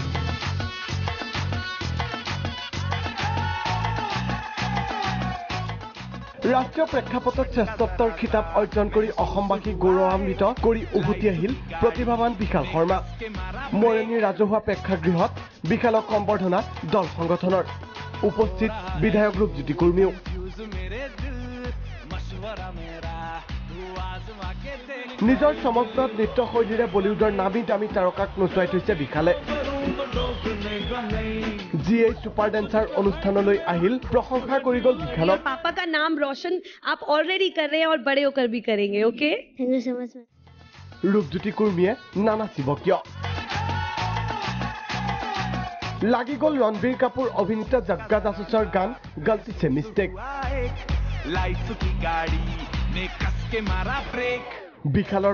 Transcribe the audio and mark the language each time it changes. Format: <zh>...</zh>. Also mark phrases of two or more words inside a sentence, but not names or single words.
<as>ৰাষ্ট্ৰীয় প্ৰেক্ষাপটত শ্ৰেষ্ঠত্বৰ খিতাপ অৰ্জন কৰি অসমবাসী গৌৰৱান্বিত কৰি উভতি আহিল প্ৰতিভাৱান বিশাল শৰ্মা মৰণী ৰাজহুৱা প্ৰেক্ষাগৃহত বিশালক সম্বৰ্ধনা দল সংগঠনৰ উপস্থিত বিধায়ক ৰূপজ্যোতি কুৰ্মীও নিজৰ চমকপ্ৰদ নৃত্যশৈলীৰে বলিউডৰ নামী দামী তাৰকাক নচুৱাই থৈছে বিশালে जीए सुपर डांसर অনুষ্ঠানলৈ আহিল প্ৰশংসা কৰি গল বিশালক</as> <hi>पापा का नाम रोशन आप ऑलरेडी कर रहे हैं और बड़े होकर भी करेंगे</hi> <en>okay thank you so much</en> <as>ৰূপজ্যোতি কুৰ্মীয়ে নানাচিব কিয় লাগি গল ৰণবীৰ কাপুৰ অভিনেতা জগ্গা জাসুছৰ গান গলতি সে মিস্টেক বিশালৰ</as>